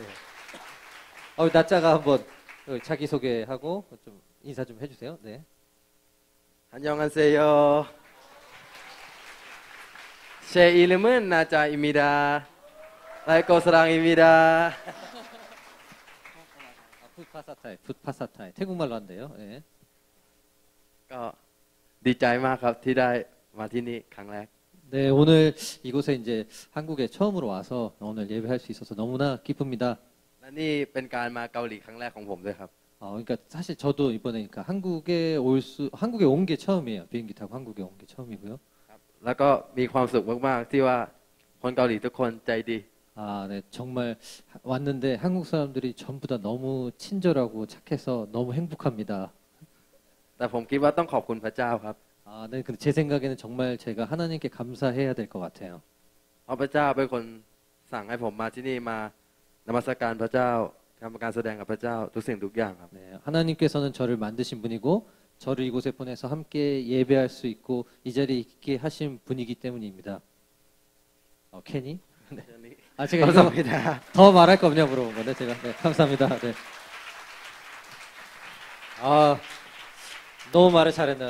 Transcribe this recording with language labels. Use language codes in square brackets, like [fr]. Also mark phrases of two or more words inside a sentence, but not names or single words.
[ko] 우리 나짜가 한번 자기 소개하고 좀 인사 좀 해주세요. 네. 안녕하세요. 제 이름은 나짜입니다. 라이코 사랑입니다. 풋파사타이. 태국말로 한대요. 네. [th] ดีใจมากครับที่ได้มาที่นี่ครั้งแรก [ko] 네, 오늘 이곳에 이제 한국에 처음으로 와서 오늘 예배할 수 있어서 너무나 기쁩니다. [th] และนี่เป็นการมาเกาหลีครั้งแรกของผมด้วยครับ [ko] 그러니까 사실 저도 이번에 그러니까 한국에 온 게 처음이에요. 비행기 타고 한국에 온 게 처음이고요. [th] แล้วก็มีความสุขมากๆที่ว่าคนเกาหลีทุกคนใจดี [ko] 네, 정말 왔는데 한국 사람들이 전부 다 너무 친절하고 착해서 너무 행복합니다. [th] แต่ผมคิดว่าต้องขอบคุณพระเจ้าครับ [ko] 네, 근데 제 생각에는 정말 제가 하나님께 감사해야 될 것 같아요. [th] เพราะพระเจ้าเป็นคนสั่งให้ผมมาที่นี่มานมัสการพระเจ้าทำการแสดงกับพระเจ้าทุกสิ่งทุกอย่างครับ [ko] 네, 하나님께서는 저를 만드신 분이고 저를 이곳에 보내서 함께 예배할 수 있고 이 자리에 있게 하신 분이기 때문입니다. 캐니? 네. 제가 감사합니다. 더 말할 거 없냐 물어본 건데 제가 네, 감사합니다. 네. 너무 말을 잘했네요.